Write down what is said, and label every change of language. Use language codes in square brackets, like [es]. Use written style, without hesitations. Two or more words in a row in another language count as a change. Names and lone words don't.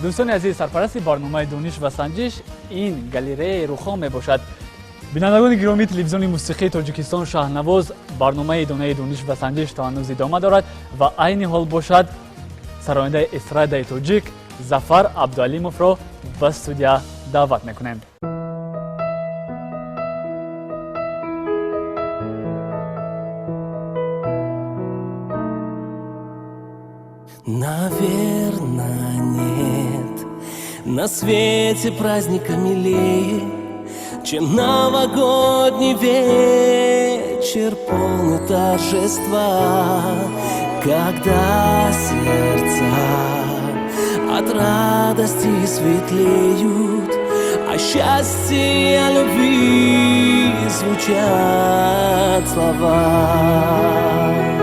[tg] دوستان عزیز، سرپرست برنامه دونش و سنجش این گالری روخا می باشد. بینندگان گرامی، تلویزیون موسیقی تاجیکستان شهرنواز برنامه دونش و سنجش تا هنوز ادامه دارد و عین حال باشد سرآینده استراد تاجیک ظفر عبدالعلیموف را به استودیو دعوت میکنیم. [ru] Наверное, нет на свете праздника милее, чем новогодний вечер полный торжества, когда сердца от радости светлеют, о счастье и о любви звучат слова.